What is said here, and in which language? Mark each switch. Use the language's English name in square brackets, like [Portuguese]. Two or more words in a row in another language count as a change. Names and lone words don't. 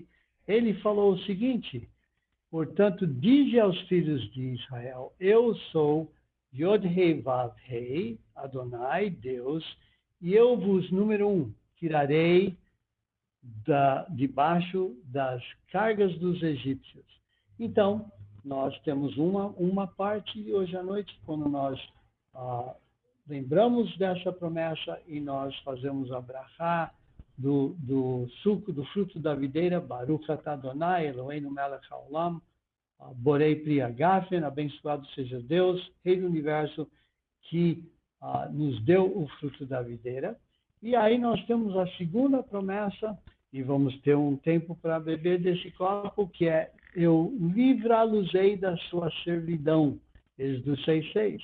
[Portuguese] Ele falou o seguinte: portanto, dize aos filhos de Israel: eu sou Yod-Hei Vav-Hei, Adonai, Deus, e eu vos, número 1, tirarei debaixo das cargas dos egípcios. Então, nós temos uma parte hoje à noite, quando nós lembramos dessa promessa e nós fazemos a brachá do suco, do fruto da videira, [Hebrew] ברוך אתה אדוני אלוהינו מלך העולם בורא פרי הגפן, [Portuguese] abençoado seja Deus, Rei do Universo, que nos deu o fruto da videira. E aí nós temos a segunda promessa, e vamos ter um tempo para beber desse copo, que é: eu livrá-los-ei da sua servidão, Êxodo 6:6.